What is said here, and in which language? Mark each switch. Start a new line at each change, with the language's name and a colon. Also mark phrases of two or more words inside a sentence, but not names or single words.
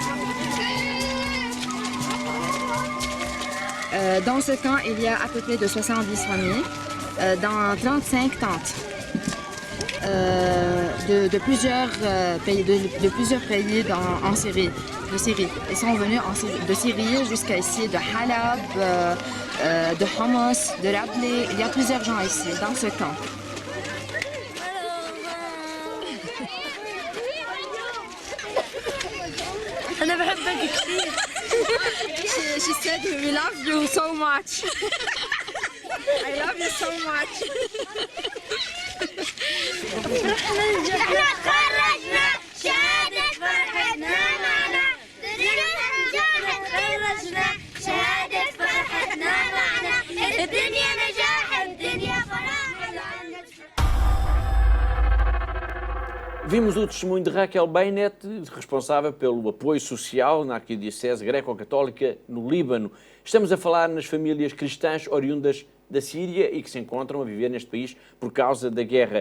French: Dans ce camp, il y a à peu près de 70 familles dans 35 tentes. De plusieurs pays en Syrie, de Syrie. Ils sont venus de Syrie jusqu'à ici, de Halab, de Homs, de Rabli. Il y a plusieurs gens ici, dans ce camp.
English: She said, we love you so much. I love you so much.
Arabic: احنا تخرجنا شهادة فرحتنا معنا تخرجنا شهادة فرحتنا معنا الدنيا نجاح الدنيا فرح.
Portuguese: Vimos o testemunho de Raquel Beinet, responsável pelo apoio social na Arquidiocese Greco-Católica no Líbano. Estamos a falar nas famílias cristãs oriundas da Síria e que se encontram a viver neste país por causa da guerra.